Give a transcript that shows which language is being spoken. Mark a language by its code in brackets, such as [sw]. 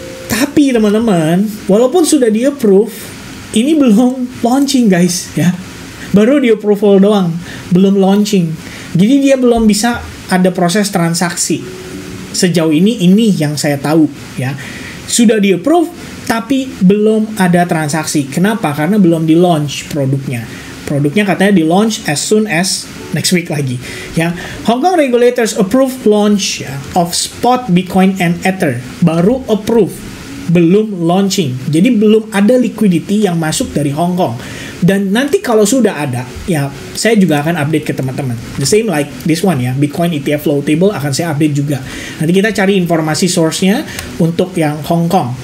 [id] Tapi teman-teman, walaupun sudah di approve, ini belum launching guys ya. Baru di approval doang, belum launching. Jadi dia belum bisa ada proses transaksi. Sejauh ini yang saya tahu ya. Sudah di approve tapi belum ada transaksi. Kenapa? Karena belum di launch produknya. Produknya katanya di [en] launch as soon as next week lagi. Ya, Hong Kong regulators approve launch of spot Bitcoin and Ether. [id] Baru approve, belum launching. Jadi belum ada liquidity yang masuk dari Hong Kong. Dan nanti kalau sudah ada, ya saya juga akan update ke teman-teman. [en] The same like this one ya, Bitcoin ETF flow table [id] akan saya update juga. Nanti kita cari informasi source-nya untuk yang Hong Kong.